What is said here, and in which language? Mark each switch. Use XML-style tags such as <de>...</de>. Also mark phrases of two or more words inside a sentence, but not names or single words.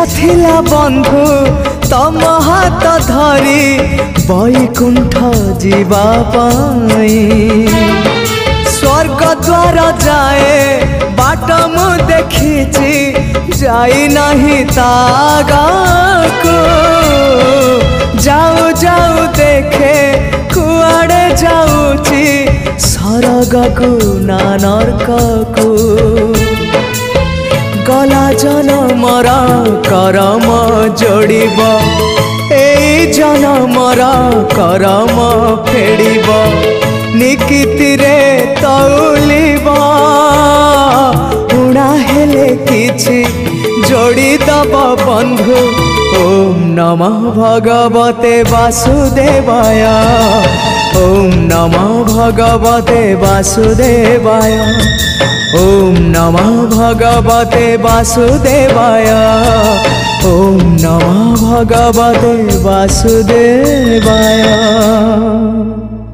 <or>ଥିଲା ବନ୍ଧୁ ତମ ହାତ ଧରି ବୈକୁଣ୍ଠ ଯିବା ପାଇଁ ସ୍ୱର୍ଗ ଦ୍ୱାର ଯାଏ ବାଟ ମୁଁ ଦେଖିଚି ଯାଇ ନାହିଁ ତାଗାକୁ ଯାଉ ଯାଉ ଦେଖେ କୁଆଡ଼େ ଯାଉଚି ସରଗକୁ ନା ନରକକୁ ଗଲା ଜନମର କରମ ଯୋଡ଼ିବ ଏ ଜନମର କରମ ଫେଡ଼ିବ ନିକିତି ରେ ତଉଲିବ ଉଣା ହେଲେ କିଛି ଯୋଡ଼ି ଦବ ବନ୍ଧୁ ଓ</or> <sa>ओम नमः भगवते वासुदेवाय। ओम नमः भगवते वासुदेवाय। ओम नमः भगवते वासुदेवाय। ओम नमः भगवते वासुदेवाय।</sa>